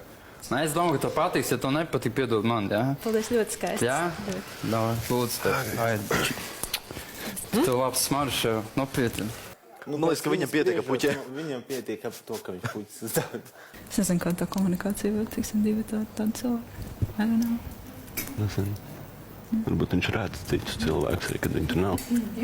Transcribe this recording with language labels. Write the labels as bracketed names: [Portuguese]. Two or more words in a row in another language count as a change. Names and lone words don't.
[Latvian] Nē, es domāju, ka tev patiks, ja tev nepatīk, piedod man, jā? Paldies, ļoti skaisti. Jā? Davai, lūdzu tev. Aid. Tev labs smaržs jau, nopietni. Man liekas, ka viņam pietiek puķē. Viņam pietiek ap to, ka viņš puķis uzdāvina. Es nezinu, kā tā komunikācija vēl, tiksim, 2 tādi cilvēki. [English] I don't know. [Latvian] Varbūt viņš redz citus cilvēkus arī, kad viņi tur nav.